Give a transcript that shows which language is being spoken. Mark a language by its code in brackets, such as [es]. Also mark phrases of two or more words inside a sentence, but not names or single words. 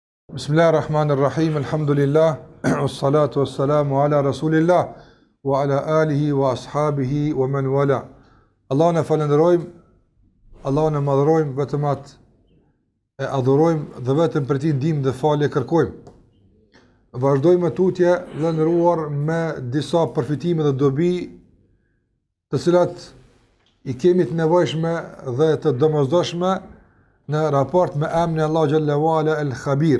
[ar] بسم الله الرحمن الرحيم، الحمد لله، والصلاة والسلام على رسول الله، وعلى آله وأصحابه ومن والاه. [sq] Allahun e falenderojmë, Allahun e madhrojmë, vetëm atë e adhurojmë dhe vetëm për ti ndihmë dhe falje kërkojmë. Vazhdojmë tutje dhe ndëruar me disa përfitime dhe dobi të cilat i kemi të nevojshme dhe të domosdoshme në raport me emrin Allah [ar] جل وعلا [sq] el-Khabir.